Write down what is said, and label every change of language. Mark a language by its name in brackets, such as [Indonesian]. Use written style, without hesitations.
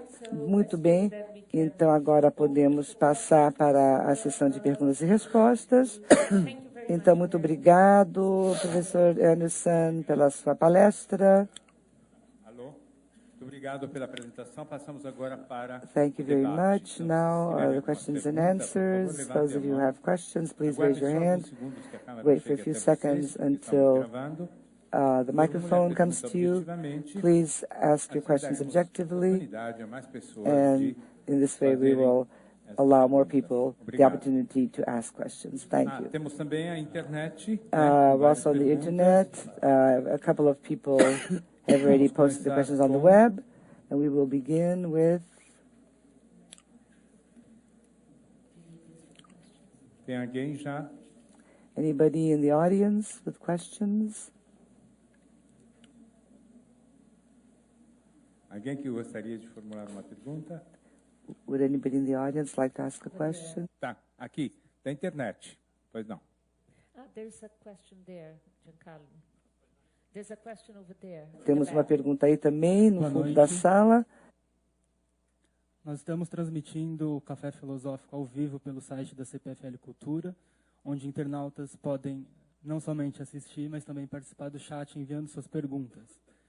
[Portuguese] Muito bem, então agora podemos passar para a sessão de perguntas e respostas. Então, muito obrigado, professor Anderson, pela sua palestra. Alô? Muito obrigado pela apresentação. Passamos agora para [English] Thank you very much. Now, the questions and answers. Those of you who have questions, please raise your hand. Wait for a few seconds until the microphone comes to you. Please ask your questions objectively, and in this way we will allow more people the opportunity to ask questions. Thank you. [Portuguese] Temos também a internet. [English] Also on the internet, a couple of people have already posted the questions on the web, and we will begin with... [Portuguese] Tem alguém já? [English] Anybody in the audience with questions? [Portuguese] Alguém que gostaria de formular uma pergunta? [English] Would anybody in the audience like to ask a question? [Portuguese] Tá, aqui, da internet. Pois não. [English] There's a question there, Giancarlo. There's a question over there. [Portuguese] Temos uma pergunta aí também, no fundo da sala. Nós estamos transmitindo o Café Filosófico ao vivo pelo site da CPFL Cultura, onde internautas podem não somente assistir, mas também participar do chat enviando suas perguntas.